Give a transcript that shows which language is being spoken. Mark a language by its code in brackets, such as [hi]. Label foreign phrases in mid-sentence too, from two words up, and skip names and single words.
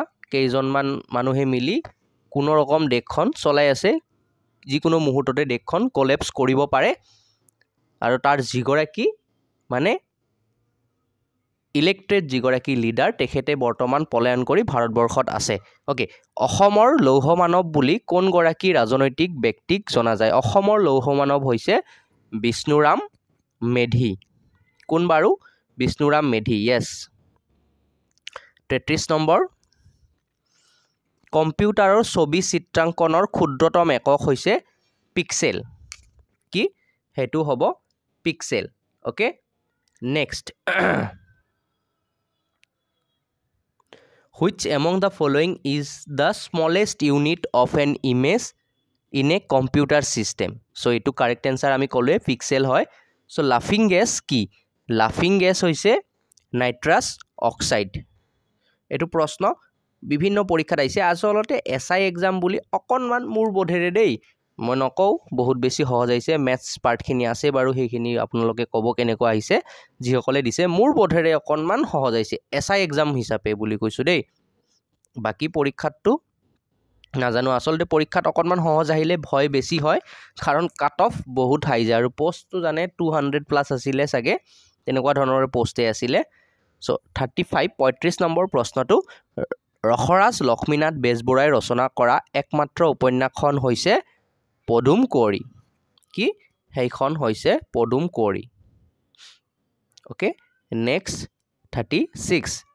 [as] কেইজনমান মানুহে মিলি কোনো ৰকম দেশখন চলাই আছে যিকোনো মুহূৰ্ততে দেশখন কলেপছ কৰিব পাৰে আৰু তাৰ যিগৰাকী মানে ইলেক্টেড যিগৰাকী লিডাৰ তেখেতে বৰ্তমান পলায়ন কৰি ভাৰতবৰ্ষত আছে অ'কে অসমৰ লৌহ মানৱ বুলি কোনগৰাকী ৰাজনৈতিক ব্যক্তিক জনা যায় অসমৰ লৌহ মানৱ হৈছে বিষ্ণুৰাম মেধি কোন বাৰু বিষ্ণুৰাম মেধি য়েছ 33 নম্বৰ কম্পিউটাৰৰ ছবি চিত্ৰাংকনৰ ক্ষুদ্ৰতম একক হৈছে পিক্সেল কি হেতু হ'ব পিক্সেল [en] OK next which among the following is the smallest unit of an image in a computer system so etu correct answer [as] আমি ক'লোৱে pixel হয় so [en] laughing gas [as] ki [en] laughing gas [as] hoise [en] nitrous oxide [as] এইটো প্ৰশ্ন বিভিন্ন পৰীক্ষাত আহিছে আচলতে [en] SI exam [as] বুলি অকণমান মোৰ বোধেৰে dei মই নকওঁ বহুত বেছি সহজ আহিছে ম্যাথছ পাৰ্টখিনি আছে বাৰু সেইখিনি আপোনালোকে ক'ব কেনেকুৱা আহিছে যিসকলে দিছে মোৰ বোধেৰে অকণমান সহজ আহিছে [en] SI exam [as] হিচাপে বুলি কৈছোঁ দেই বাকী পৰীক্ষাতটো নাজানো আচলতে পৰীক্ষাত অকণমান সহজ আহিলে ভয় বেছি হয় কাৰণ [en] cut off [as] বহুত হাই যায় আৰু পোষ্টটো জানে 200+ আছিলে চাগে তেনেকুৱা ধৰণৰ পোষ্টে আছিলে চ' 35 নম্বৰ প্ৰশ্নটো ৰসৰাজ লক্ষ্মীনাথ বেজবৰুৱাই ৰচনা কৰা একমাত্ৰ উপন্যাসখন হৈছে পদুম কুঁৱৰী কি সেইখন হৈছে পদুম কুঁৱৰী [en] OK next [as] 36